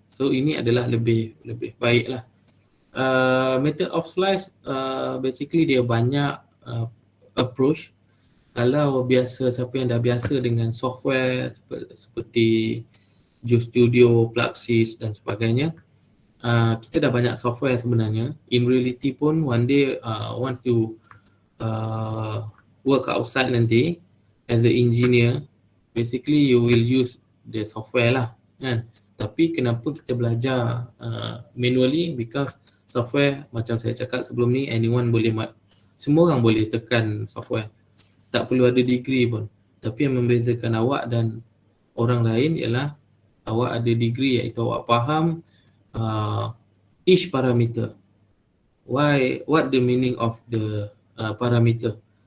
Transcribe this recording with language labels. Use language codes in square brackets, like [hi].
[ms] So ini adalah lebih baik lah. [en] Method of slice basically [ms] dia banyak approach. Kalau biasa, siapa yang dah biasa dengan software seperti GeoStudio, Pluxeez dan sebagainya, kita dah banyak software sebenarnya. [en] In reality pun one day once you work outside nanti as an engineer, basically you will use the software lah, kan. [ms] Tapi kenapa kita belajar manually? [en] Because software, [ms] macam saya cakap sebelum ni, semua orang boleh tekan software. Tak perlu ada degree pun. Tapi yang membezakan awak dan orang lain ialah awak ada degree, iaitu awak faham [en] each parameter. What the meaning of the parameter?